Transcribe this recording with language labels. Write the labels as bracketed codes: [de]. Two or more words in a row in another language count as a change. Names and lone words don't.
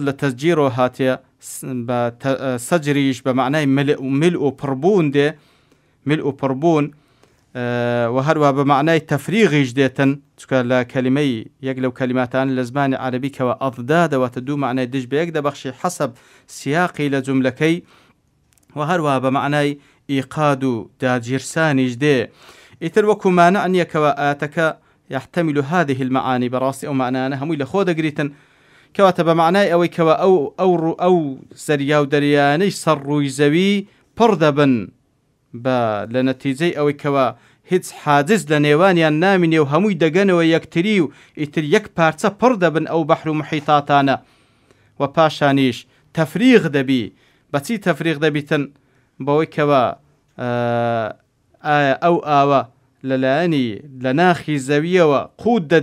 [ckb] لە تەزجیرەوە هاتیە بە سەجریش بە معنای ملء و پڕبوون دێ ملء و پڕبوون و هەروە بە معنای تەفریغیش دێتن چکە لە کەلیمەی یەک لەو کەلیماتان لە زمانی عەرەبی کەوە ئەضدا دەواتە دوو معنای دژ بە یەک دەبەخشی حەسەب سیاقی لە جوملەکەی و هەروە بە معنای ئیقاد و داگیرسانیش دێ ئیتر وەکو مانع نییە کەوە ئاەتەکە [ar] يحتمل هذه المعاني [ckb] براسی ئەو معنانە هەمووی لە خۆ دەگریتن کەواتە بە معنای ئەوەی کەوە ئەو زەریا و دەریانەی سەر ڕووی زەوی پڕ دەبن بە لە نەتیجەی ئەوەی کەوە هیچ حاجز لە نێوانیان نامینێ و هەمووی دەگەنەوە یەکتری و ئیتر یەک پارچە پڕ دەبن ئەو بەحر و محیتاتانە و پاشانیش تەفریغ دەبی بەچی تەفریغ دەبیتن بەوەی کەوە ئەو ئاوە لەلایەنی لە ناخی زەویەوە قوت